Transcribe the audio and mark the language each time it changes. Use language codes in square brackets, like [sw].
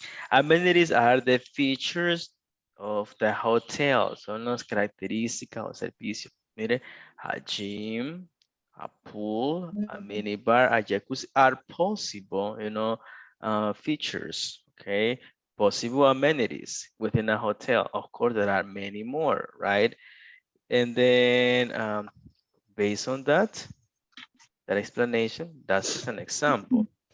[en] Amenities are the features of the hotel. [es] Son las características o servicios. [en] Mire, a gym, a pool, a minibar, a jacuzzi are possible, features, okay? Possible amenities within a hotel. Of course, there are many more, right? And then based on that explanation, that's just an example.